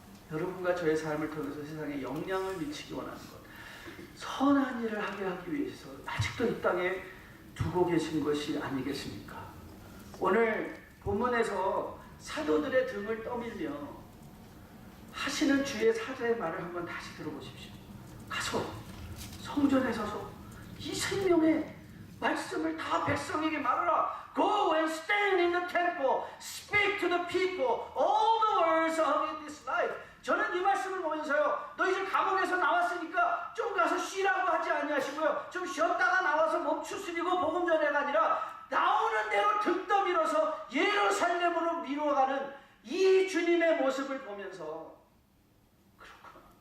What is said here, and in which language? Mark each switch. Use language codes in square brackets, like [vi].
[ko] 여러분과 저의 삶을 통해서 세상에 영향을 미치기 원하는 것, 선한 일을 하기 위해서 아직도 이 땅에 두고 계신 것이 아니겠습니까? 오늘 본문에서 사도들의 등을 떠밀며 하시는 주의 사자의 말을 한번 다시 들어보십시오. 가서 성전에 서서 이 생명의 말씀을 다 백성에게 말하라. [en] Go and stand in the temple, speak to the people all the words of this life. [ko] 저는 이 말씀을 보면서요, 너 이제 감옥에서 나왔으니까 좀 가서 쉬라고 하지 아니하시고요, 좀 쉬었다가 나와서 몸 추스리고 복음 전해가 아니라 나오는 대로 등 떠밀어서 예루살렘으로 미뤄가는 이 주님의 모습을 보면서, 그렇구나,